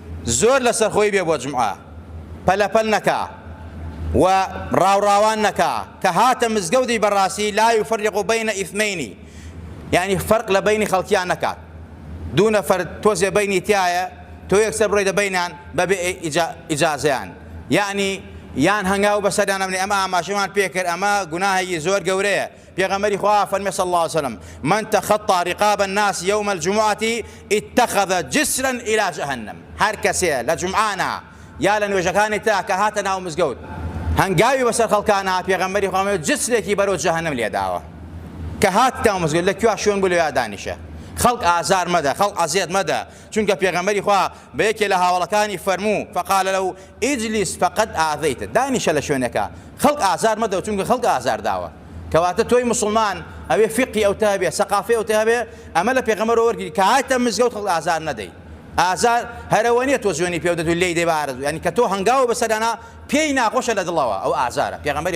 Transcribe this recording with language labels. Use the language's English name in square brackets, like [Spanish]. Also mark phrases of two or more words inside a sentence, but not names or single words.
[Central Kurdish] زۆر لەسەر خۆی بێ بۆ جمعە پەلەپەل نەکا و ڕاوڕاوان نەکا کە هاتە مزگەوتی بەڕاستی [Arabic] لا یفرق بین ئیثمەینی [Central Kurdish] یعنی فەرق لە بینی خەڵکیان نەکات دوو نەفەر تۆزێ بینی تایە تۆ یەکسەر بڕۆیدە بینیان بەبێ ئیجازەیان یعنی یان هەنگاو بەسەریان ئەمنی ئەمە ئاماژەمان پێکرد ئەمە گوناهێکی زۆر گەورەیە پێغەمبەری خوا فەرمێ [Arabic] صلی الله عليه وسلم من تخطى رقاب الناس يوم الجمعة اتخذ جسرا إلى جهنم [Central Kurdish] هەر کەسێ لە جمعانە یا لە نوێژەکانی تا کە هاتە ناو مزگەوت هەنگاوی بەسەر خەڵکانە پێغەمبەری خوا جسرێکی بەرەو جەهەنەم لێداوە کە هات ناو مزگەوت لە کوێ شوێن بوو لەوێ دانیشە خەڵق ئازار مەدە خەڵق ئەزیەت مەدە چونکە پێغەمبەری خوا بە یەکێ لە هاوڵەکانی فەرموو [Arabic] فقال له اجلس فقد آذيت [Central Kurdish] دانیشە لە شوێنەکە خەڵق ئازار مەدە چونکە خەڵق ئازار داوە کەواتە تۆی مسلمان ئەوێ فقی ئەو تا هەبێ سەقافی ئەو تا هەبێ ئەمە لە پێغەمبەرەوە وەرگری کە هاتە مزگەوت خەڵق ئازار نەدەی ئازار هەرەوە نییە تۆ جوێنی پێ دەدوی لێی دەی بارد ینی کە تۆ هەنگاوە بەسەرانە پێی ناخۆشە لە دڵەوە ئەو ئازارە پێغەمبەری